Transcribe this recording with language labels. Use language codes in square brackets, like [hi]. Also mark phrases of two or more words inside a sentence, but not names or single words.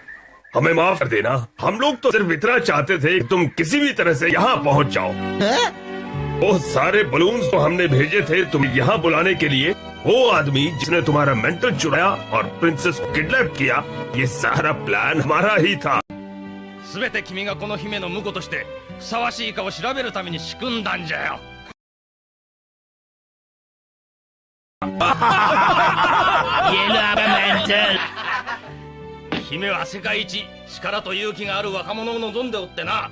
[hi] हमें माफ कर देना। हम लोग तो सिर्फ इतना चाहते थे कि तुम किसी भी तरह से यहाँ पहुँच जाओ। वो सारे बलून्स तो हमने भेजे थे तुम्हें यहाँ बुलाने के लिए। वो आदमी जिसने तुम्हारा मेंटल चुराया और प्रिंसेस को किडनैप किया, ये सारा प्लान हमारा ही था। [ja] すべて君がこの姫の婿としてふさわしいかを調べるために仕組んだんじゃよ。姫は世界一力と勇気がある若者を望んでおってな。